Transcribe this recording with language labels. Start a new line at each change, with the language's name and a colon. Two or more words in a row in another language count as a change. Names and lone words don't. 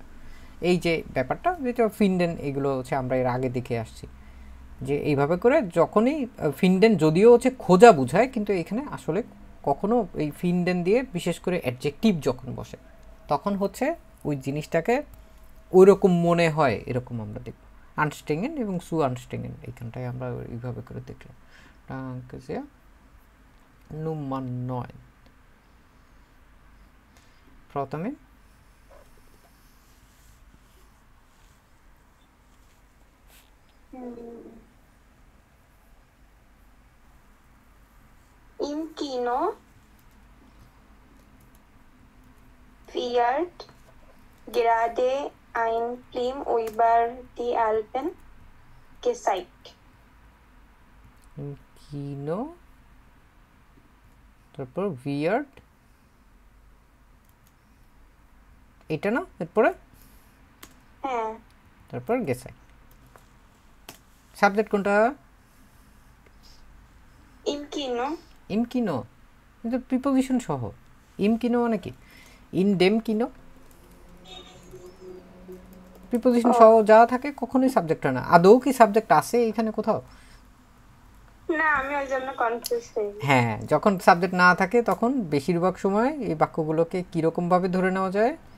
Bangla: এই যে ব্যাপারটা যেটা ফিন্ডেন, এগুলো হচ্ছে আমরা এর আগে দেখে আসছি যে এইভাবে করে যখনই ফিন্ডেন যদিও হচ্ছে খোঁজা বুঝায়, কিন্তু এখানে আসলে কখনো এই ফিন্ডেন দিয়ে বিশেষ করে অ্যাডজেক্টিভ যখন বসে তখন হচ্ছে ওই জিনিসটাকে ওই রকম মনে হয়, এরকম আমরা দেখব। আনস্টেঙ্গেন এবং
German: zu anstrengen
Bangla: এইখানটায় আমরা এইভাবে করে দেখলাম। Nummer 9 প্রথমে
German: Im Kino wird gerade ein Film über die Alpen gezeigt. Im Kino,
Bangla: তারপর weird, এটা না এরপরে হ্যাঁ, তারপর গেছে। সাবজেক্ট কোনটা?
German: Im Kino. Im Kino
Bangla: কিন্তু প্রিপোজিশন সহ।
German: Im Kino
Bangla: মানে কি?
German: In dem Kino
Bangla: প্রিপোজিশন সহ যা থাকে কখনোই সাবজেক্ট হয় না। আদৌ কি সাবজেক্ট আছে এখানে কোথাও? না, আমি ওই জন্য কনফিউজ হই। হ্যাঁ, যখন সাবজেক্ট না থাকে তখন বেশিরভাগ সময় এই বাক্যগুলোকে কিরকম ভাবে ধরে নেওয়া যায়?